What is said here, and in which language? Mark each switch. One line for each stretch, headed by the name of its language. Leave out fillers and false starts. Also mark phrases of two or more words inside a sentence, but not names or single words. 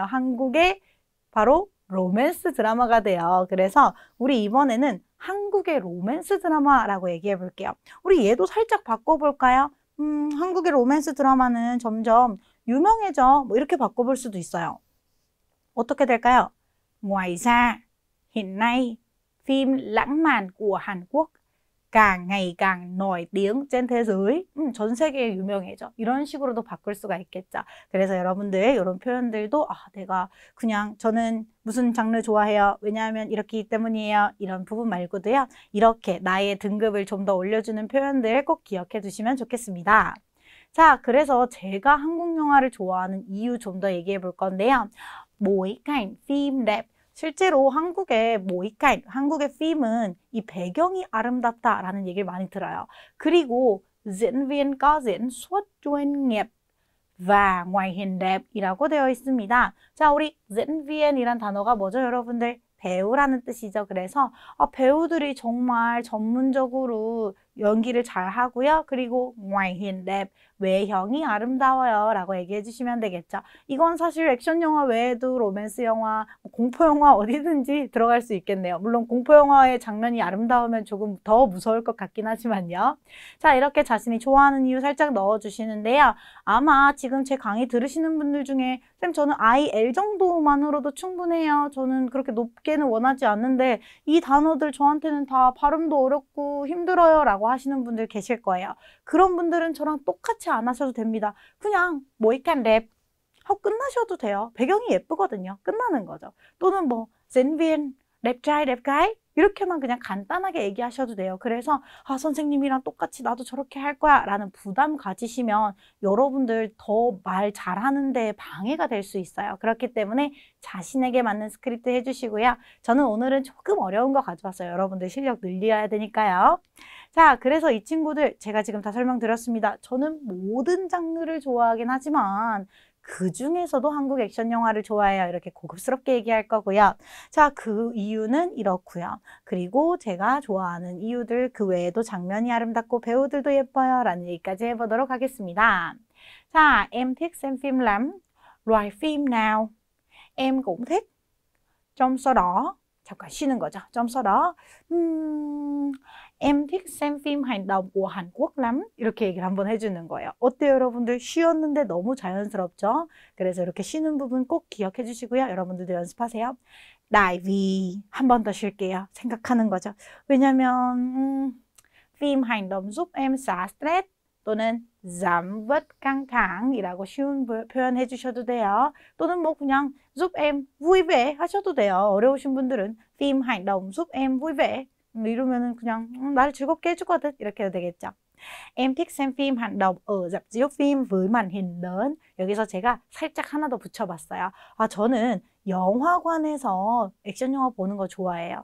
Korean: 한국의 바로 로맨스 드라마가 돼요. 그래서 우리 이번에는 한국의 로맨스 드라마라고 얘기해 볼게요. 우리 얘도 살짝 바꿔볼까요? 한국의 로맨스 드라마는 점점 유명해져. 뭐 이렇게 바꿔볼 수도 있어요. 어떻게 될까요?
Vietnamese: Ngoài ra, hiện nay, phim lãng mạn của Hàn Quốc càng ngày càng nổi tiếng trên thế giới.
Korean: 전 세계에 유명해져. 이런 식으로도 바꿀 수가 있겠죠. 그래서 여러분들 이런 표현들도 내가 그냥 저는 무슨 장르 좋아해요. 왜냐하면 이렇기 때문이에요. 이런 부분 말고도요. 이렇게 나의 등급을 좀 더 올려주는 표현들 꼭 기억해 두시면 좋겠습니다. 자, 그래서 제가 한국 영화를 좋아하는 이유 좀 더 얘기해 볼 건데요.
Vietnamese: bối cảnh phim đẹp.
Korean: 실제로 한국의 모이카인, 한국의 필름은 이 배경이 아름답다라는 얘기를 많이 들어요.
Vietnamese: 그리고 diễn viên có diễn xuất chuyên nghiệp và ngoại hình đẹp
Korean: 이라고 되어 있습니다. 자, 우리
Vietnamese: diễn viên
Korean: 이란 단어가 뭐죠, 여러분들? 배우라는 뜻이죠. 그래서 배우들이 정말 전문적으로 연기를 잘 하고요.
Vietnamese: 그리고 ngoại hình đẹp,
Korean: 외형이 아름다워요 라고 얘기해 주시면 되겠죠. 이건 사실 액션 영화 외에도 로맨스 영화, 공포 영화 어디든지 들어갈 수 있겠네요. 물론 공포 영화의 장면이 아름다우면 조금 더 무서울 것 같긴 하지만요. 자, 이렇게 자신이 좋아하는 이유 살짝 넣어 주시는데요. 아마 지금 제 강의 들으시는 분들 중에 쌤 저는 IL 정도만으로도 충분해요. 저는 그렇게 높게는 원하지 않는데 이 단어들 저한테는 다 발음도 어렵고 힘들어요 라고 하시는 분들 계실 거예요. 그런 분들은 저랑 똑같이 안 하셔도 됩니다. 그냥 모이칸 랩 하고 끝나셔도 돼요. 배경이 예쁘거든요. 끝나는 거죠. 또는 뭐
Vietnamese: diễn viên,
Korean: 랩trai, 랩가이 이렇게만 그냥 간단하게 얘기하셔도 돼요. 그래서 선생님이랑 똑같이 나도 저렇게 할 거야 라는 부담 가지시면 여러분들 더 말 잘하는데 방해가 될 수 있어요. 그렇기 때문에 자신에게 맞는 스크립트 해주시고요. 저는 오늘은 조금 어려운 거 가져왔어요. 여러분들 실력 늘려야 되니까요. 자, 그래서 이 친구들 제가 지금 다 설명드렸습니다. 저는 모든 장르를 좋아하긴 하지만 그 중에서도 한국 액션 영화를 좋아해요. 이렇게 고급스럽게 얘기할 거고요. 자, 그 이유는 이렇고요. 그리고 제가 좋아하는 이유들 그 외에도 장면이 아름답고 배우들도 예뻐요. 라는 얘기까지 해보도록 하겠습니다. 자,
Vietnamese: em thích xem phim lắm. Loại phim nào em cũng thích. Trong số đó
Korean: 잠깐 쉬는 거죠.
Vietnamese: trong số đó em thích xem phim hành động của Hàn Quốc lắm.
Korean: 이렇게 얘기를 한번 해주는 거예요. 어때요, 여러분들? 쉬었는데 너무 자연스럽죠? 그래서 이렇게 쉬는 부분 꼭 기억해 주시고요. 여러분들도 연습하세요.
Vietnamese: Tại vì
Korean: 한 번 더 쉴게요. 생각하는 거죠.
Vietnamese: 왜냐면 phim hành động giúp em xả stress 또는 giảm bớt căng thẳng
Korean: 이라고 쉬운 표현 해주셔도 돼요. 또는 뭐 그냥
Vietnamese: giúp em vui vẻ
Korean: 하셔도 돼요. 어려우신 분들은
Vietnamese: phim hành động giúp em vui vẻ
Korean: 이러면은 그냥 나를 즐겁게 해주거든 이렇게 해도 되겠죠.
Vietnamese: Em thích xem phim hành động ở rạp chiếu phim với màn hình lớn.
Korean: 여기서 제가 살짝 하나 더 붙여봤어요. 저는 영화관에서 액션 영화 보는 거 좋아해요.